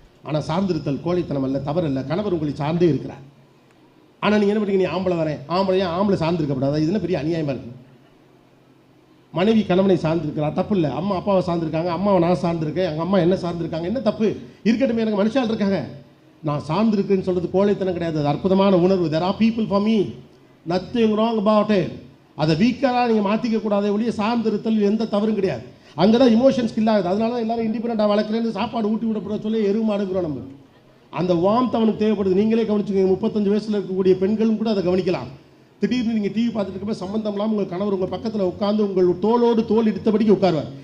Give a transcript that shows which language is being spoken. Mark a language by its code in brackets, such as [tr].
[ta] ஆனால் சார்ந்திருத்தல் கோழைத்தனம் அல்ல, தவறு இல்லை. கணவர் உங்களை சார்ந்தே இருக்கிறார். ஆனால் நீங்கள் என்ன பண்ணுறீங்க, நீ ஆம்பளை வரேன், ஆம்பளை சார்ந்திருக்கப்படாது. இது என்ன பெரிய அநியாயமாக இருக்குது? மனைவி கணவனை சார்ந்திருக்கிறா, தப்பு இல்லை. அம்மா அப்பாவை சார்ந்திருக்காங்க, அம்மாவை நான் சார்ந்திருக்கேன், எங்கள் அம்மா என்ன சார்ந்திருக்காங்க, என்ன தப்பு? இருக்கட்டும், எனக்கு மனுஷால் இருக்காங்க. நான் சார்ந்திருக்கேன்னு சொல்கிறது கோழைத்தனம் கிடையாது, அது அற்புதமான உணர்வு. [en] there are people for me, nothing wrong about it. [ta] அதை வீக்கராக நீங்கள் மாற்றிக்க கூடாதே ஒழிய சார்ந்திருத்தல் எந்த தவறும் கிடையாது. அங்கே தான் இமோஷன்ஸ் கில் ஆகுது. அதனால தான் எல்லாரும் இண்டிபெண்டாக வளர்க்குறேன்னு சாப்பாடு ஊட்டி விடப்பட சொல்லி எருமாடுங்கிறோம். நம்ம அந்த வார்ம்த் அவனுக்கு தேவைப்படுது. நீங்களே கவனிச்சுக்கோங்க, 35 வயசில் இருக்கக்கூடிய பெண்களும் கூட அதை கவனிக்கலாம். திடீர்னு நீங்கள் டிவி பார்த்துட்டு இருக்கப்போ சம்பந்தம் இல்லாமல் உங்கள் கணவர் உங்கள் பக்கத்தில் உட்காந்து உங்கள் தோளோடு தோல் எடுத்தபடிக்கு உட்காருவார்.